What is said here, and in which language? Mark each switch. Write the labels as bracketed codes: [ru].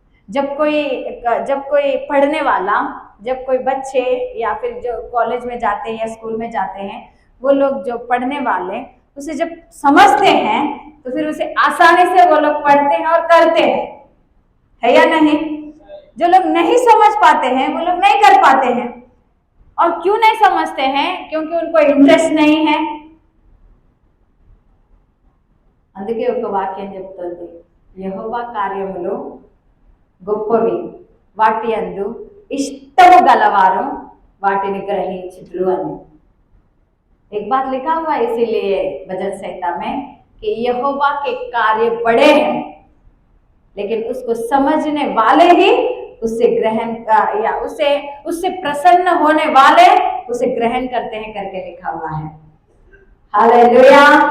[hi] जब कोई पढ़ने वाला, जब कोई बच्चे या फिर जो कॉलेज में जाते हैं या स्कूल में जाते हैं, वो लोग जो पढ़ने वाले उसे जब समझते हैं तो फिर उसे आसानी से वो लोग पढ़ते हैं और करते हैं, है या नहीं? जो लोग नहीं समझ पाते हैं वो लोग नहीं कर पाते हैं। और क्यों नहीं समझते हैं? क्योंकि उनको इंटरेस्ट नहीं है। [te] అందుకే ఒక వాక్యం చెప్తుంది, యెహోవా కార్యములు గొప్పవి, వాటి యందు ఇష్టము గలవారు వాటిని గ్రహించుదురు అని। [hi] एक बात लिखा हुआ है इसीलिए भजन संहिता में कि यहोवा के कार्य बड़े हैं, लेकिन उसको समझने वाले ही उससे ग्रहण या उससे प्रसन्न होने वाले उसे ग्रहण करते हैं करके लिखा हुआ है। हालेलुया।